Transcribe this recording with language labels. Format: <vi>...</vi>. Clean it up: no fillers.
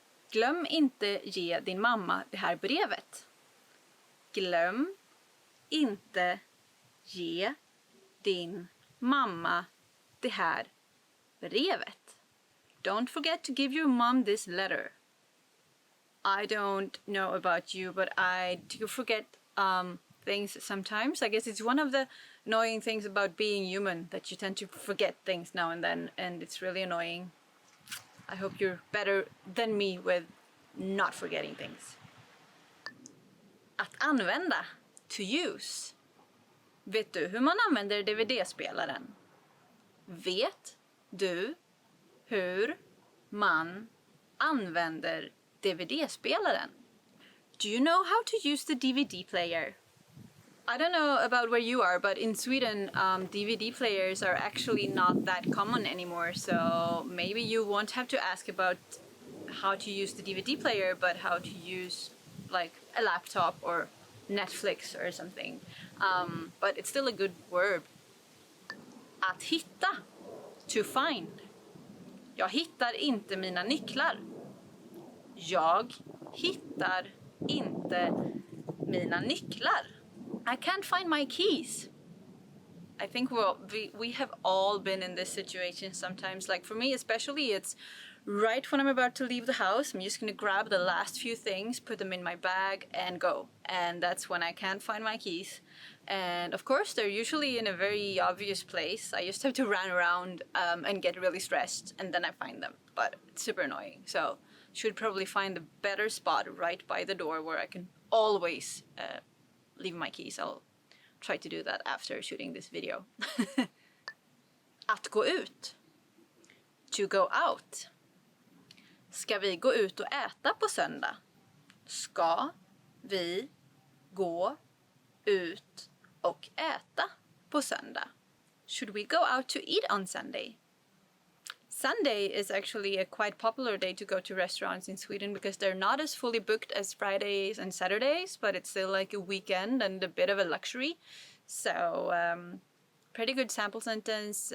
<sv>Glöm inte ge din mamma det här brevet. Glöm inte ge din mamma det här brevet.</sv> <en>Don't forget to give your mom this letter. I don't know about you, but I do forget things sometimes. I guess it's one of the annoying things about being human, that you tend to forget things now and then, and it's really annoying. I hope you're better than me with not forgetting things.</en> <sv>Att använda.</sv> <en>To use.</en> <sv>Vet du hur man använder DVD-spelaren? Vet du hur man använder DVD-spelaren?</sv> <en>Do you know how to use the DVD player? I don't know about where you are, but in Sweden, DVD players are actually not that common anymore. So maybe you won't have to ask about how to use the DVD player, but how to use like a laptop or Netflix or something. But it's still a good verb.</en> <sv>Att hitta.</sv> <en>To find.</en> <sv>Jag hittar inte mina nycklar. Jag hittar inte mina nycklar.</sv> <en>I can't find my keys. I think we have all been in this situation sometimes. Like for me especially, it's right when I'm about to leave the house. I'm just gonna grab the last few things, put them in my bag and go. And that's when I can't find my keys. And of course, they're usually in a very obvious place. I just have to run around and get really stressed, and then I find them. But it's super annoying. So should probably find a better spot right by the door where I can always leave my keys. I'll try to do that after shooting this video.</en> <sv>Att gå ut.</sv> <en>To go out.</en> <sv>Ska vi gå ut och äta på söndag? Ska vi gå ut och äta på söndag?</sv> <en>Should we go out to eat on Sunday? Sunday is actually a quite popular day to go to restaurants in Sweden because they're not as fully booked as Fridays and Saturdays, but it's still like a weekend and a bit of a luxury. So, pretty good sample sentence.</en>